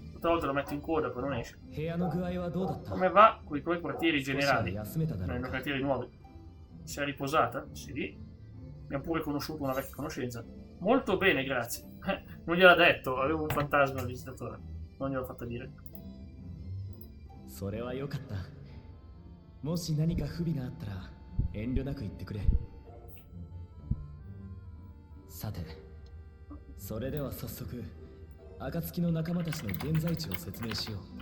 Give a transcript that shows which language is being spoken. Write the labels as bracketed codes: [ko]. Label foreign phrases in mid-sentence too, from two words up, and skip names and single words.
[it] Tutte le volte lo metto in coda, poi non esce. Come va con i tuoi quartieri generali? Nei quartieri nuovi. Si è riposata? Sì. Abbiamo pure conosciuto una vecchia conoscenza. Molto bene, grazie. Non gliel'ha detto, avevo un fantasma al visitatore. Non gliel'ho fatto dire. [ja] それは良かった。もし何か不備があったら遠慮なく言ってくれ。さて、それでは早速、暁の仲間たちの現在地を説明しよう。